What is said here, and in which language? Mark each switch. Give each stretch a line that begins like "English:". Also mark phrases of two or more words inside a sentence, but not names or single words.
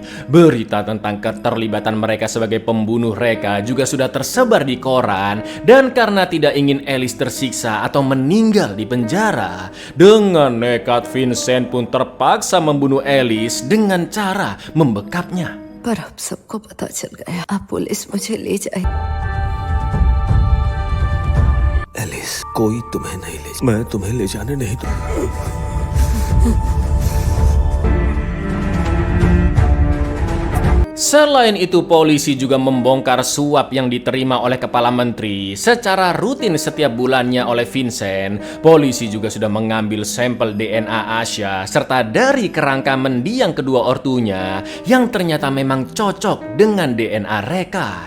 Indonesian: Berita tentang keterlibatan mereka sebagai pembunuh Reka juga sudah tersebar di koran, dan karena tidak ingin Alice tersiksa atau meninggal di penjara, dengan nekat Vincent pun terpaksa membunuh Alice dengan cara membekapnya.
Hindi: पर अब सबको पता चल गया, अब पुलिस मुझे ले जाए। एलिस, कोई तुम्हें नहीं ले, मैं तुम्हें ले जाने नहीं दूंगा।
Indonesian: Selain itu, polisi juga membongkar suap yang diterima oleh Kepala Menteri secara rutin setiap bulannya oleh Vincent. Polisi juga sudah mengambil sampel DNA Asya serta dari kerangka mendiang kedua ortunya yang ternyata memang cocok dengan DNA Reka.